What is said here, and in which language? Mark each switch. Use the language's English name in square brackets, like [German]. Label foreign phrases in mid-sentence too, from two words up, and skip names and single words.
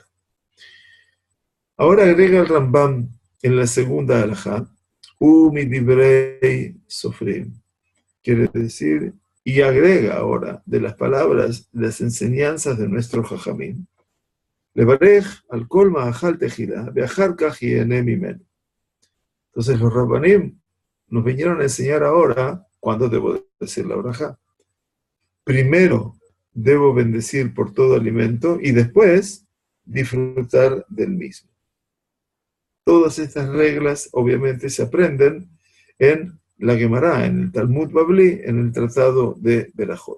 [Spanish] Ahora agrega el Rambam en la segunda halajá, [Hebrew] ומדברי סופרים. [Spanish] Quiere decir, y agrega ahora de las palabras, las enseñanzas de nuestro Jajamín. [Hebrew] לברך על כל מאכל תחילה, באחר כך יהנה ממנו. [Spanish] Entonces los Rabbanim nos vinieron a enseñar ahora cuándo debo decir la braja. Primero debo bendecir por todo alimento y después disfrutar del mismo. Todas estas reglas obviamente se aprenden en la Gemara, en el Talmud Babli, en el Tratado de Berajot.